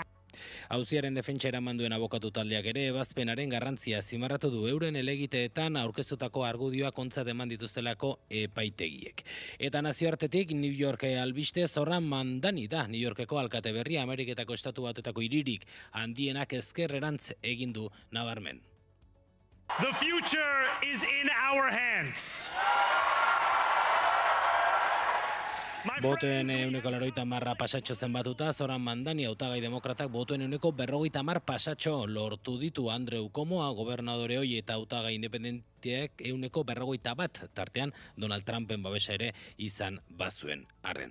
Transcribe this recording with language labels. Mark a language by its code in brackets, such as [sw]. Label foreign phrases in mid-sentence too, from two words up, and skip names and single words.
[eu] Auziaren defentsa eraman duen abokatu taldeak ere ebazpenaren garrantzia zimarratu du euren helegiteetan aurkeztutako argudioak ontzat eman dituztelako epaitegiek. Eta nazioartetik New York albiste Zoran Mandani da New Yorkeko alkate berria Ameriketako estatu batuetako hiririk handienak ezkerrerantz egin du nabarmen. [en] The future is in our hands. [eu] Botoen 180 pasatxo zenbatuta, Zoran Mandani hautagai demokratak botoen 150 pasatxo lortu ditu. Andreu Komoa, gobernadore hoi eta hautagai independenteak 151 tartean Donald Trumpen babesa ere izan bazuen arren.